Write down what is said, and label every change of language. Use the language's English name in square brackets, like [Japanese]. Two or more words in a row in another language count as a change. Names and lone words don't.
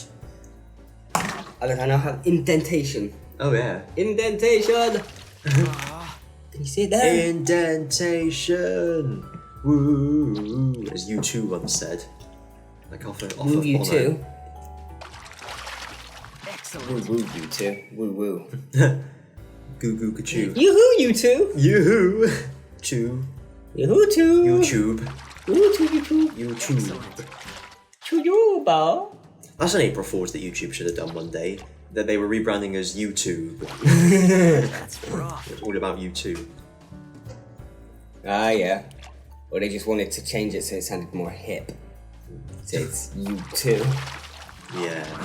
[English] I now have indentation. Oh yeah. Indentation. Can you see it there? Indentation. Woo. As U2 once said. Like off of Woo you Bono. too. Excellent. Woo woo you too. Woo woo. Goo goo gachoo. Yoo-hoo you too. Yoo-hoo. Choo. Yoo-hoo too. YouTube. Yoo-hoo YouTube. YouTube. Choo-yoo-ba. That's an April Fool's that YouTube should have done one day. That they were rebranding as YouTube. That's rough. All about YouTube. Ah yeah. Or they just wanted to change it so it sounded more hip. So it's you too. Yeah.